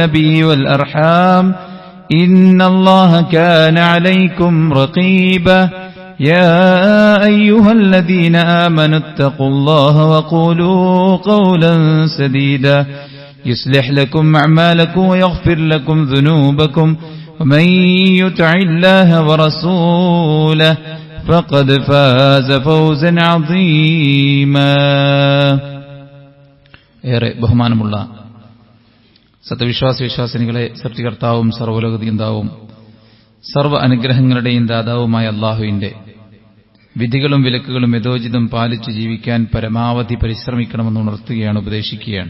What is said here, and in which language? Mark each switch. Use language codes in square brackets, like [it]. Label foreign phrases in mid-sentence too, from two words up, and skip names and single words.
[ar] به والأرحام إن الله كان عليكم رقيبا يا أيها الذين آمنوا اتقوا الله وقولوا قولا سديدا يصلح لكم أعمالكم ويغفر لكم ذنوبكم ومن يطع الله ورسوله فقد فاز فوزا عظيما. [ml] ഏറെ ബഹുമാനമുള്ള സത്യവിശ്വാസിനികളെ, സൃഷ്ടികർത്താവും സർവ്വലോകനിയന്താവും സർവ്വ അനുഗ്രഹങ്ങളുടെയും ദാതാവുമായ അല്ലാഹുവിന്റെ വിധികളും വിലക്കുകളും യഥോചിതം പാലിച്ചു ജീവിക്കാൻ പരമാവധി പരിശ്രമിക്കണമെന്ന് ഉണർത്തുകയാണ്, ഉപദേശിക്കുകയാണ്.